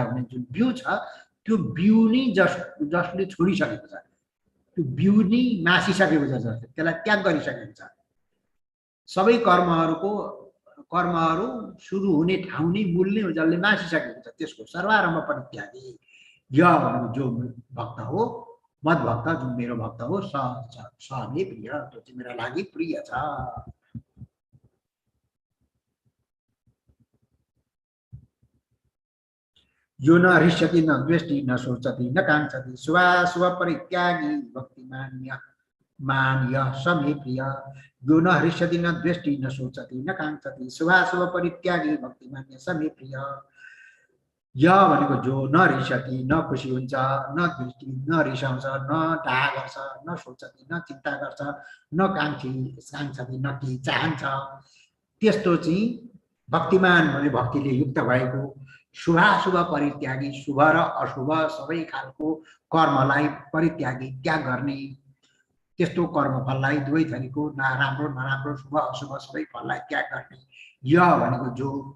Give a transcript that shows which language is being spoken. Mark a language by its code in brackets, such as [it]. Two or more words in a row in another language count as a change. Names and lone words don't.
[ne] हुने जुन बिउ छ त्यो बिउ नै जसले छोडिसकेको छ त्यो बिउ नै मासिसकेको छ त्यसलाई त्याग गरिसकेको छ सबै कर्महरू सुरु हुने ठाउँ नै मूल नै हो जसले मासिसकेको छ त्यसको [sa] सर्वारम्भ परित्यागी [ne] यो भनेको जो भक्त हो मद भक्त जुन मेरो भक्त हो [sa] स मे प्रिय [ne] त्यो चाहिँ मेरा लागि प्रिय छ [sa] यो न हृष्यति न द्वेष्टि न शोचति न काङ्क्षति शुभाशुभ परित्यागी भक्तिमान्य मान्य स मे प्रिय यो न हृष्यति न द्वेष्टि न शोचति न काङ्क्षति शुभाशुभ परित्यागी भक्तिमान्य स मे प्रिय य [ne] भनेको जो न रिसति न खुसी हुन्छ न दृष्टि न रिसाउँछ न डाहा गर्छ न सोचति न चिन्ता गर्छ न काङ्क्षति न केही चाहन्छ त्यस्तो चाहिँ भक्तिमान भने भक्तिले युक्त भएको [sa] शुभाशुभ परित्यागी [ne] शुभ र अशुभ सबै खालको कर्मलाई परित्यागी त्याग गर्ने त्यस्तो कर्मफललाई दुवै थरीको राम्रो नराम्रो शुभ अशुभ सबै फललाई त्याग गर्ने य भनेको जो